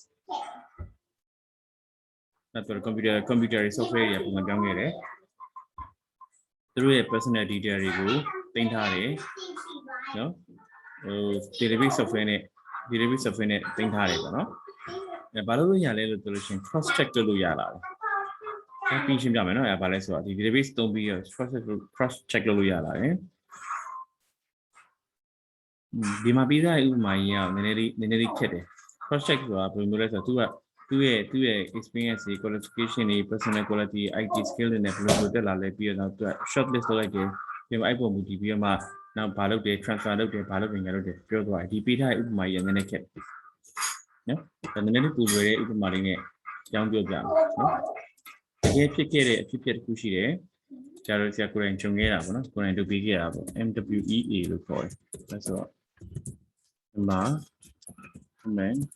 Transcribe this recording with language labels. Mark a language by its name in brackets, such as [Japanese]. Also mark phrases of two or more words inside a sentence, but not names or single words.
[Burmese] နောက်တော့ [English] computer software [Burmese] တွေပုံမှန်ပြောင်းခဲ့တယ်သူတို့ရဲ့ [English] personal data [Burmese] တွေကိုတင်ထားတယ်နော် [English] database software [Burmese] နဲ့တင်ထားတယ်ပေါ့နော်ဘာလို့ရလဲလို့ပြောလို့ရှိရင် [English] cross check [Burmese] လုပ်လို့ရလာတယ်ပြီးရှင်းပြမယ်နော်ဘာလဲဆိုတော့ဒီ database သုံးပြီး [English] cross check [Burmese] လုပ်လို့ရလာတယ် ဒီမှာပြီးသားဥပမာကြီးကနည်းနည်းလေးခက်တယ် [English] cross check [Burmese] ဆိုတာဘယ်လိုလဲဆိုတော့သူ့ရဲ့ experience တွေ qualification တွေ [English] personal quality IT [Burmese] skill တွေနဲ့ဘယ်လိုတက်လာလဲပြီးတော့သူက [English] short list [Burmese] လုပ်လိုက်တယ်ဒီမှာအဲ့ပုံမူတည်ပြီးတော့မှနောက်ဘာလုပ်တယ် transfer လုပ်တယ်ဘာလုပ်တယ်ညာလုပ်တယ်ပြောသွားတယ်ဒီပေးထားတဲ့ဥပမာကြီးကနည်းနည်းခက်နော်ဒါနည်းနည်းလေးပူလွယ်တဲ့ဥပမာလေးနဲ့ကြောင်းပြောပြမယ်နော်တကယ်ဖြစ်ခဲ့တဲ့အဖြစ်တစ်ခုရှိတယ်ကျတော့ဆရာကိုယ်တိုင်ဂျုံခဲ့တာပေါ့နော်ကိုယ်တိုင်လုပ်ပေးခဲ့တာပေါ့ MWEA လို့ခေါ်တယ်ဒါဆိုတော့ဒီမှာ comment